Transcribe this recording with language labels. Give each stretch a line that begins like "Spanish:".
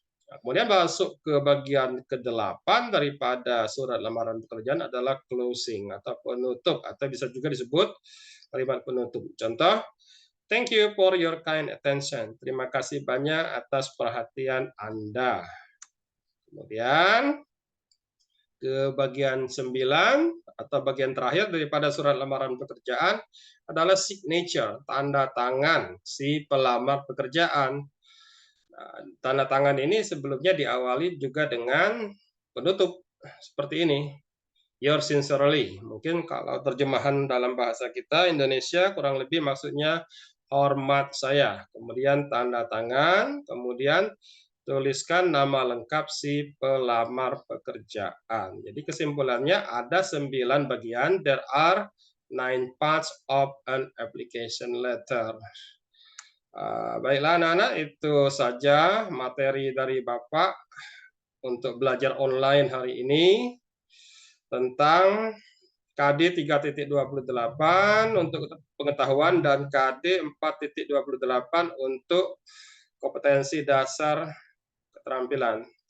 Indonesian: Nah, kemudian masuk ke bagian ke-8 daripada surat lamaran pekerjaan adalah closing atau penutup, atau bisa juga disebut kalimat penutup.
English: Contoh, thank you for your kind attention.
Indonesian: Terima kasih banyak atas perhatian Anda. Kemudian ke bagian 9 atau bagian terakhir daripada surat lamaran pekerjaan adalah signature, tanda tangan si pelamar pekerjaan. Nah, tanda tangan ini sebelumnya diawali juga dengan penutup seperti ini.
English: yours sincerely.
Indonesian: Mungkin kalau terjemahan dalam bahasa kita Indonesia kurang lebih maksudnya hormat saya. Kemudian tanda tangan, kemudian tuliskan nama lengkap si pelamar pekerjaan. Jadi kesimpulannya ada 9 bagian.
English: There are 9 parts of an application letter.
Indonesian: Baiklah anak-anak, itu saja materi dari Bapak untuk belajar online hari ini tentang KD 3.28 untuk pengetahuan dan KD 4.28 untuk kompetensi dasar keterampilan.